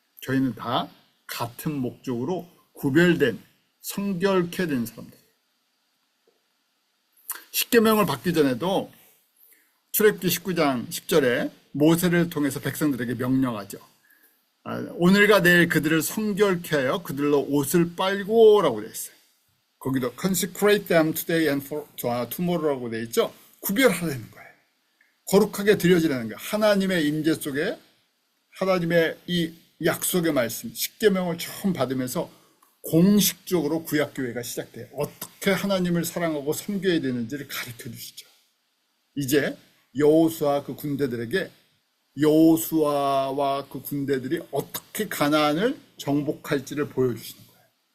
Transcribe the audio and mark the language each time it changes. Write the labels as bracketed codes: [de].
[ko] 저희는 다 같은 목적으로 구별된, 성결케 된 사람들. 십계명을 받기 전에도 출애굽기 19장 10절에 모세를 통해서 백성들에게 명령하죠. 오늘과 내일 그들을 성결케 하여 그들로 옷을 빨고 라고 되어 있어요. [en] 거기도 consecrate them today and for tomorrow라고 [ko] 되어 있죠. 구별하라는 거예요. 거룩하게 드려지라는 거예요. 하나님의 임재 속에 하나님의 이 약속의 말씀, 십계명을 처음 받으면서 공식적으로 구약교회가 시작돼요. 어떻게 하나님을 사랑하고 섬겨야 되는지를 가르쳐 주시죠. 이제 여호수아 그 군대들에게 여호수아와 그 군대들이 어떻게 가나안을 정복할지를 보여주시는 거예요.